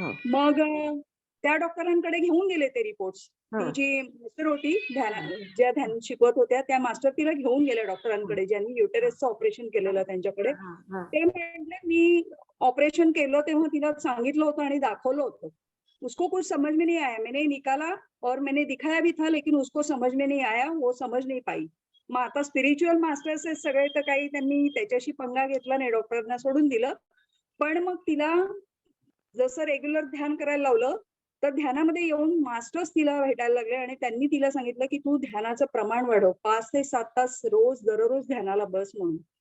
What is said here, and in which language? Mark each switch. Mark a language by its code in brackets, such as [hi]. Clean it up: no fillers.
[mr] मग त्या डॉक्टरांकडे घेऊन गेले ते रिपोर्ट्स. ती जी मास्टर होती ज्या ध्यान शिकवत होत्या, त्या मास्टर तिला घेऊन गेल्या डॉक्टरांकडे ज्यांनी युटेरसचं ऑपरेशन केलेलं त्यांच्याकडे. ते म्हटले मी ऑपरेशन केलं तेव्हा तिला सांगितलं होतं आणि दाखवलं होतं. [hi] उसको कुछ समझ में नहीं आया, मैंने निकाला और मैंने दिखाया भी था, लेकिन उसको समझ में नहीं आया, वो समझ नहीं पाई. [mr] मग आता स्पिरिच्युअल मास्टर्स सगळे, तर काही त्यांनी त्याच्याशी पंगा घेतला नाही, डॉक्टरांना सोडून दिलं. पण मग तिला जसं रेग्युलर ध्यान करायला लावलं, तर ध्यानामध्ये येऊन मास्टर्स तिला भेटायला लागले आणि त्यांनी तिला सांगितलं की तू ध्यानाचं प्रमाण वाढव, 5 ते 7 तास रोज दररोज ध्यानाला बस म्हणून.